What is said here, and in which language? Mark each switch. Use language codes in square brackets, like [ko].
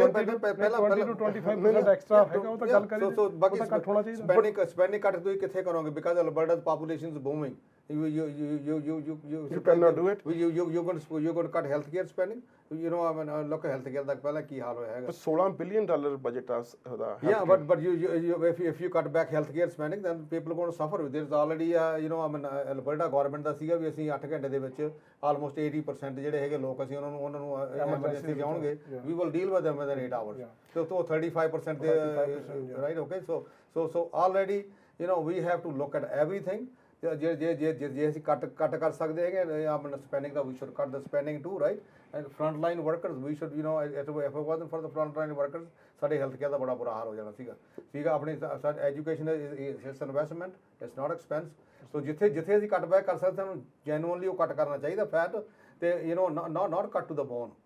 [pa] 20 to 25% extra ਹੈਗਾ ਉਹ ਤਾਂ ਗੱਲ ਕਰੀ so ਬਾਕੀ ਕੱਟ ਹੋਣਾ ਚਾਹੀਦਾ। [en] spending cut [pa] ਤੁਸੀਂ ਕਿੱਥੇ ਕਰੋਗੇ [en] because Alberta's population is booming. You cannot do it. You're going to cut healthcare spending. Look at [pa] healthcare ਦਾ ਪਹਿਲਾਂ ਕੀ ਹਾਲ ਹੋਇਆ ਹੈਗਾ। $16 billion ਬਜਟ ਆ ਉਹਦਾ। [en] Yeah, but if you cut back healthcare spending, then people are going to suffer. There's already Alberta government [pa] ਦਾ ਸੀਗਾ ਵੀ ਅਸੀਂ 8 ਘੰਟੇ ਦੇ ਵਿੱਚ almost 80% ਜਿਹੜੇ ਹੈਗੇ ਲੋਕ ਅਸੀਂ ਉਹਨਾਂ ਨੂੰ ਐਮਰਜੈਂਸੀ ਜਾਣਗੇ, [en] we will deal with them within 8 hours. So 35% ਦੇ right, okay, so already we have to look at everything. [pa] ਜੇ ਅਸੀਂ ਕੱਟ ਕਰ ਸਕਦੇ ਹੈਗੇ ਆਪਣਾ spending ਦਾ, [en] we should cut the spending too, right? And frontline workers, we should if it wasn't for the frontline workers, [pa] ਸਾਡੇ health care ਦਾ ਬੜਾ ਬੁਰਾ ਹਾਲ ਹੋ ਜਾਣਾ ਸੀਗਾ ਆਪਣੀ education [en] It's investment, it's not expense. [pa] ਸੋ ਜਿੱਥੇ ਅਸੀਂ ਕੱਟ ਬੈਕ ਕਰ ਸਕਦੇ ਸਾਨੂੰ ਜੈਨੂਅਨਲੀ ਉਹ ਕੱਟ ਕਰਨਾ ਚਾਹੀਦਾ ਫੈਟ ਤੇ [en] Not cut to the bone.